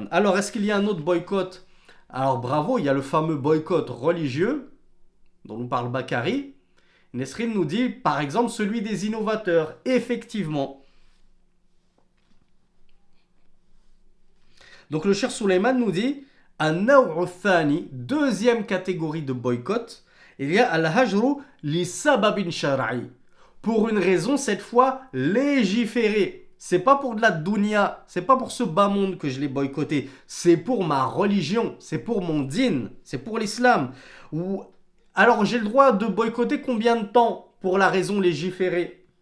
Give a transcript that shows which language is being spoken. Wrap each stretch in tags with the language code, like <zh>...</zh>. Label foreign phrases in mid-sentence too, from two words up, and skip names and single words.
<fr>Alors est-ce qu'il y a un autre boycott? Alors bravo, il y a le fameux boycott religieux, dont nous parle Bakari. Nesrine nous dit, par exemple, celui des innovateurs. Effectivement. Donc le Cheikh Suleiman nous dit,</fr> <ar>النوع الثاني,</ar> <fr>deuxième catégorie de boycott, il y a</fr> <ar>الهجر لسبب شرعي.</ar> <fr>Pour une raison, cette fois, légiférée. C'est pas pour de la dunya, c'est pas pour ce bas monde que je l'ai boycotté. C'est pour ma religion, c'est pour mon din, c'est pour l'islam. Alors j'ai le droit de boycotter combien de temps pour la raison légiférée?</fr>